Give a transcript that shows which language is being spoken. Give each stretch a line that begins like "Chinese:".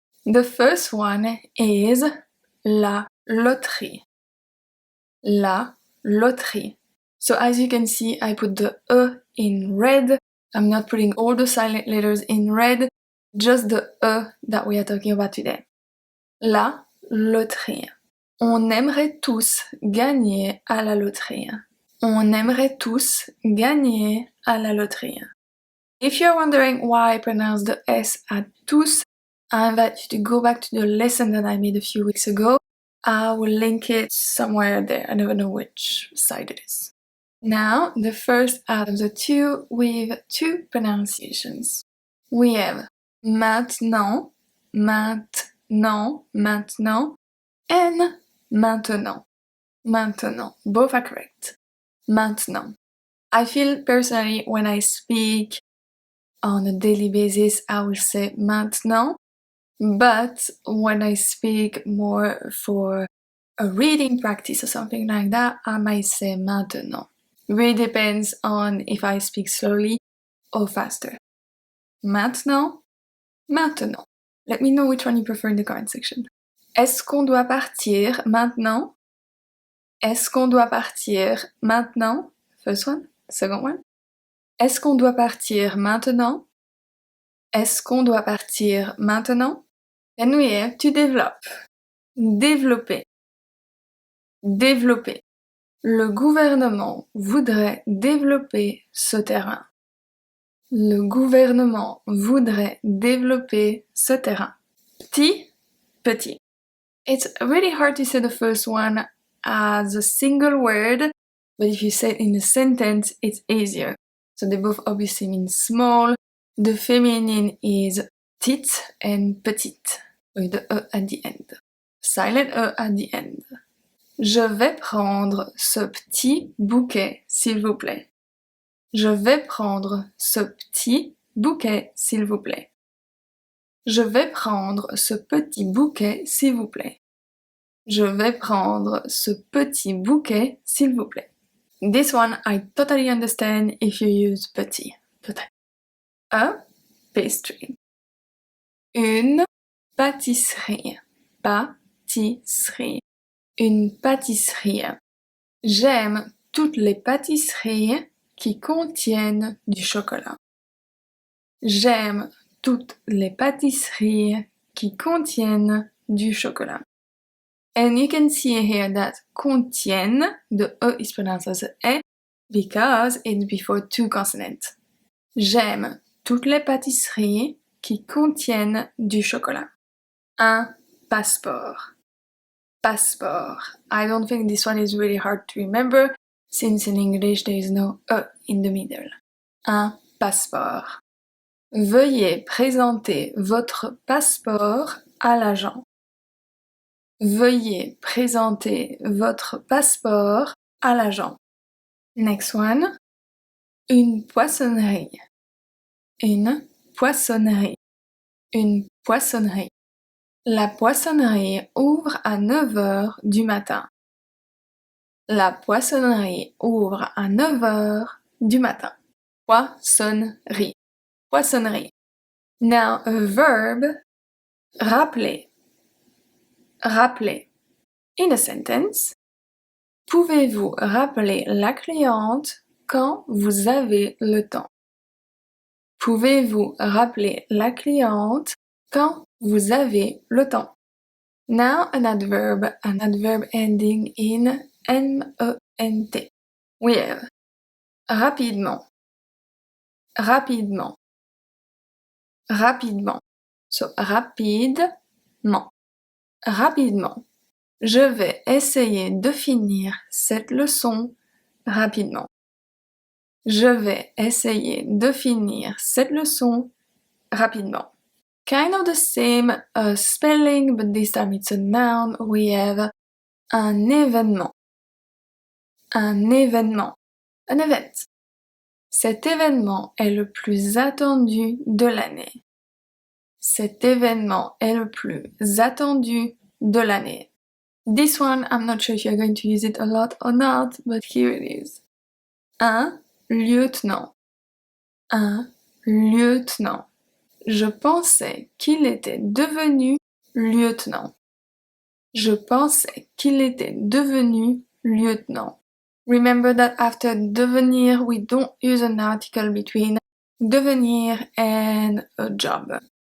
English: The first one is la loterie.
French: La loterie.
English: So as you can see, I put the E in red. I'm not putting all the silent letters in red, just the E that we are talking about today.
French: La loterie. On aimerait tous gagner à la loterie. On aimerait tous gagner à la loterie.
English: If you're wondering why I pronounce the S at tous, I invite you to go back to the lesson that I made a few weeks ago. I will link it somewhere there, I never know which side it is. Now, the first out of the 2 with 2 pronunciations. We have maintenant, maintenant, maintenant, and maintenant, maintenant. Both are correct. Maintenant. I feel personally when I speak on a daily basis, I will say maintenant. But when I speak more for a reading practice or something like that, I might say maintenant. It really depends on if I speak slowly or faster. Maintenant, maintenant. Let me know which one you prefer in the comment section.
French: Est-ce qu'on doit partir maintenant? Est-ce qu'on doit partir maintenant?
English: First one, second one.
French: Est-ce qu'on doit partir maintenant? Est-ce qu'on doit partir maintenant?
English: And we have to develop.
French: Développer. Développer. Le gouvernement voudrait développer ce terrain. Le gouvernement voudrait développer ce terrain. Petit, petit.
English: It's really hard to say the first one as a single word, but if you say it in a sentence, it's easier. So they both obviously mean small. The feminine is petite and petite, with the E at the end. Silent E at the end.
French: Je vais prendre ce petit bouquet, s'il vous plaît. Je vais prendre ce petit bouquet, s'il vous plaît. Je vais prendre ce petit bouquet, s'il vous plaît. Je vais prendre ce petit bouquet, s'il vous plaît.
English: This one I totally understand if you use petit.
French: Peut-être.
English: A pastry.
French: Une pâtisserie. Pâtisserie. Une pâtisserie. J'aime toutes les pâtisseries qui contiennent du chocolat. J'aime toutes les pâtisseries qui contiennent du chocolat.
English: And you can see here that contiennent, the E is pronounced as a E because it's before two consonants.
French: J'aime toutes les pâtisseries qui contiennent du chocolat. Un passeport. Passeport.
English: I don't think this one is really hard to remember since in English there is no E in the middle.
French: Un passeport. Veuillez présenter votre passeport à l'agent. Veuillez présenter votre passeport à l'agent.
English: Next one.
French: Une poissonnerie. Une poissonnerie. Une poissonnerie. La poissonnerie ouvre à 9 heures du matin. La poissonnerie ouvre à 9 heures du matin. Poissonnerie. Poissonnerie.
English: Now a verb,
French: rappeler. Rappeler.
English: In a sentence,
French: pouvez-vous rappeler la cliente quand vous avez le temps? Pouvez-vous rappeler la cliente quand vous avez le temps?
English: Now an adverb ending in ment. We have rapidement, rapidement, rapidement.
French: So rapidement, rapidement. Je vais essayer de finir cette leçon rapidement. Je vais essayer de finir cette leçon rapidement.
English: Kind of the same spelling, but this time it's a noun. We have un événement. Un événement. An event.
French: Cet événement est le plus attendu de l'année. Cet événement est le plus attendu de l'année.
English: This one, I'm not sure if you're going to use it a lot or not, but here it is.
French: Un lieutenant. Un lieutenant. Je pensais qu'il était devenu lieutenant. Je pensais qu'il était devenu lieutenant.
English: Remember that after devenir, we don't use an article between devenir and a job.